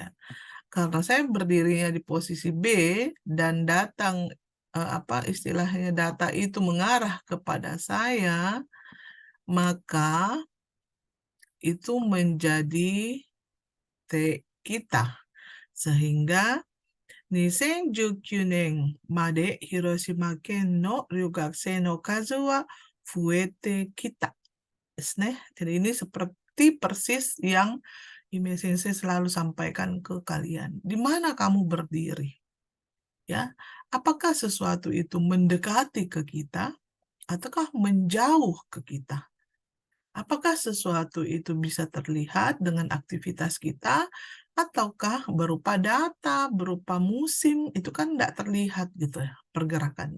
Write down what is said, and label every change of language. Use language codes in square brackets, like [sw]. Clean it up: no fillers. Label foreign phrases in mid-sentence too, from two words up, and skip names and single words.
[id] Karena saya berdirinya di posisi B dan datang apa istilahnya data itu mengarah kepada saya, maka itu menjadi T kita. [ja] Sehingga 2019 年まで広島県の留学生の数は増えてきたですね. [id] Jadi ini seperti persis yang Ime Sensei selalu sampaikan ke kalian. Di mana kamu berdiri? Ya, apakah sesuatu itu mendekati ke kita ataukah menjauh ke kita? Apakah sesuatu itu bisa terlihat dengan aktivitas kita, ataukah berupa data, berupa musim, itu kan tidak terlihat gitu ya pergerakannya.